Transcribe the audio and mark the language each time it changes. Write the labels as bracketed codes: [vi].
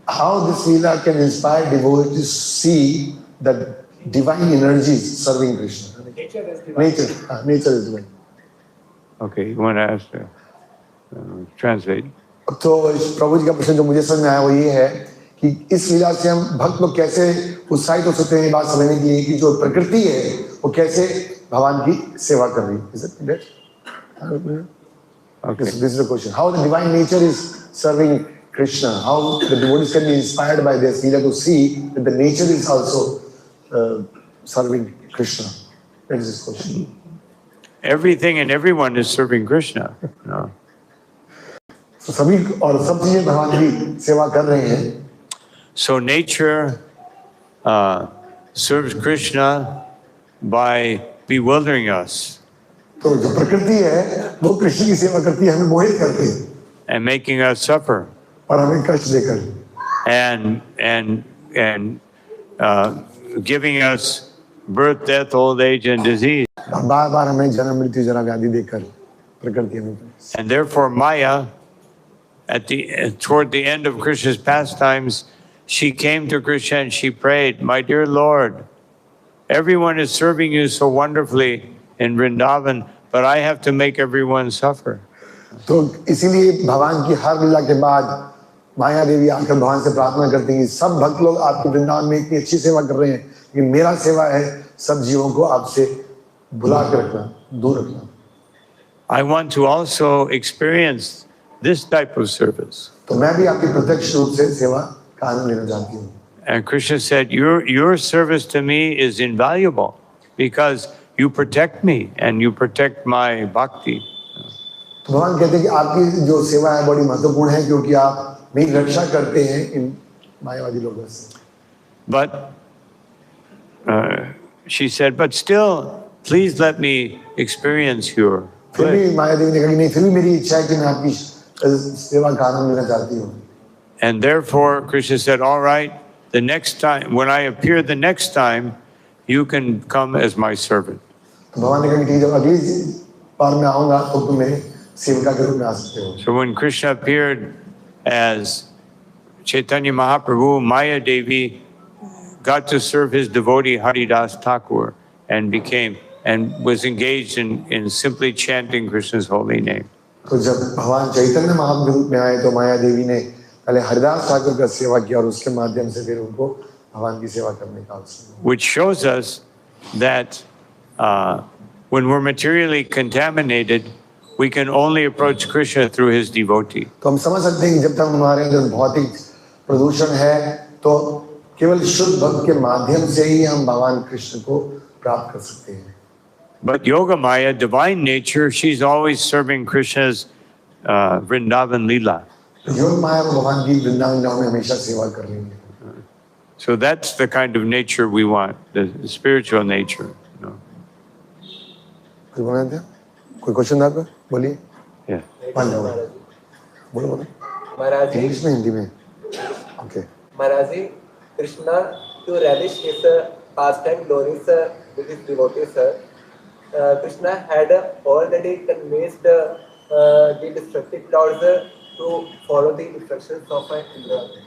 [en] How this Leela can inspire devotees to see the divine energies serving Krishna? Nature as divine. Nature is divine. Okay, you want to ask translate? [hi] तो प्रभु जी का प्रश्न जो मुझे समझ में आया वो ये है कि इस लीला से हम भक्त लोग कैसे उत्साहित हो सकते हैं ये बात समझने के लिए कि जो प्रकृति है वो कैसे भगवान की सेवा कर रही है। [en] Is it correct? Okay. This is the question. How the divine nature is serving Krishna? How the devotees can be inspired by this Leela to see that the nature is also serving Krishna? That is his question. Everything and everyone is serving Krishna. No. [hi] So सभी और सब चीजें भगवान की सेवा कर रहे हैं. [en] So nature serves Krishna by bewildering us [hi] तो जो प्रकृति है वो कृष्ण की सेवा करती है, हमें मोहित करती है [en] and making us suffer [hi] और हमें कष्ट देकर [en] and giving us birth, death, old age, and disease. [hi] बार बार हमें जन्म मृत्यु जरा व्याधि देकर प्रकृति हमें. [en] And therefore, Maya, toward the end of Krishna's pastimes, she came to Krishna and she prayed, "My dear Lord, everyone is serving you so wonderfully in Vrindavan, but I have to make everyone suffer." [hi] तो इसीलिए भगवान की हर लीला के बाद माया देवी आकर भगवान से प्रार्थना करती हैं, सब भक्त लोग आपके वृंदावन में इतनी अच्छी सेवा कर रहे हैं कि मेरा सेवा है सब जीवों को आपसे भुला के रखना, दूर रखना. [en] I want to also experience this type of service. [hi] तो मैं भी आपकी प्रत्यक्ष रूप से सेवा का आनंद लेना चाहती हूँ. [en] And Krishna said, your service to me is invaluable because you protect me and you protect my bhakti. [hi] तो भगवान कहते हैं कि आपकी जो सेवा है बड़ी महत्वपूर्ण है क्योंकि आप मेरी रक्षा करते हैं इन मायावादी लोगों से. [en] But she said, but still, please let me experience your [hi] फिर भी [en] bliss. [hi] माया देवी ने कहा कि नहीं, फिर भी मेरी इच्छा है कि मैं आपकी सेवा का आनंद लेना चाहती हूँ. [en] And therefore, Krishna said, all right, the next time, when I appear the next time, you can come as my servant. [hi] तो भगवान ने कहा कि ठीक है, जब अगली बार मैं आऊंगा तो तुम मेरे सेविका के रूप में आ सकते हो. [en] So when Krishna appeared as Chaitanya Mahaprabhu, Maya Devi got to serve his devotee Haridas Thakur and was engaged in simply chanting Krishna's holy name. [hi] तो जब भगवान चैतन्य महाप्रभु के रूप में आए तो माया देवी ने पहले हरिदास ठाकुर का सेवा किया और उसके माध्यम से फिर उनको भगवान की सेवा करने का अवसर. [en] Which shows us that when we're materially contaminated, we can only approach Krishna through his devotee. [hi] तो हम समझ सकते हैं कि जब तक हमारे अंदर भौतिक प्रदूषण है तो केवल शुद्ध भक्त के माध्यम से ही हम भगवान कृष्ण को प्राप्त कर सकते हैं. [en] But Yoga Maya, divine nature, she's always serving Krishna's Vrindavan Leela. [hi] योग माया को भगवान की वृंदावन लीला में हमेशा सेवा कर रही है. [en] So that's the kind of nature we want, the spiritual nature. You know? [hi] कुछ बोलना था? कोई क्वेश्चन था आपका? बोलिए. [en] Yeah. [hi] मान जाओ. बोलो बोलो. महाराज जी, इंग्लिश में हिंदी में. Okay. [en] Maharaj ji, Krishna to relish his pastime glories with his devotees, Krishna had already convinced the destructive clouds to follow the instructions of Indra.